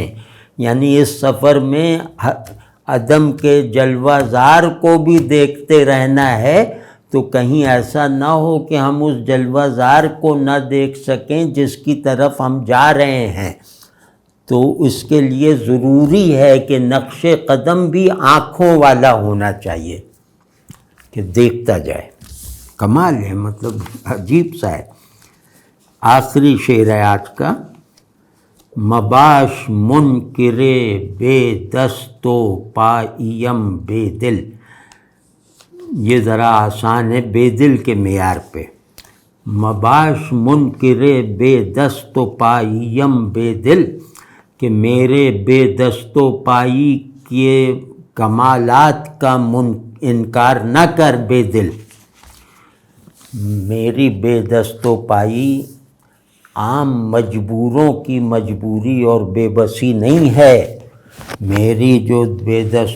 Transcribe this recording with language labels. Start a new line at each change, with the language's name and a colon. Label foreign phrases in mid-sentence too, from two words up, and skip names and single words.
Urdu: یعنی اس سفر میں عدم کے جلوہ زار کو بھی دیکھتے رہنا ہے، تو کہیں ایسا نہ ہو کہ ہم اس جلوہ زار کو نہ دیکھ سکیں جس کی طرف ہم جا رہے ہیں۔ تو اس کے لیے ضروری ہے کہ نقش قدم بھی آنکھوں والا ہونا چاہیے کہ دیکھتا جائے۔ کمال ہے، مطلب عجیب سا ہے۔ آخری شعر ہے آج کا،
Persian: مباش منکر بے دست و پائیم بے دل،
Urdu: یہ ذرا آسان ہے بے دل کے معیار پہ۔
Persian: مباش منکر بے دست و پائیم بے دل،
Urdu: کہ میرے بے دست و پائی کے کمالات کا انکار نہ کر بے دل۔ میری بے دست و پائی عام مجبوروں کی مجبوری اور بے بسی نہیں ہے، میری جو بے دست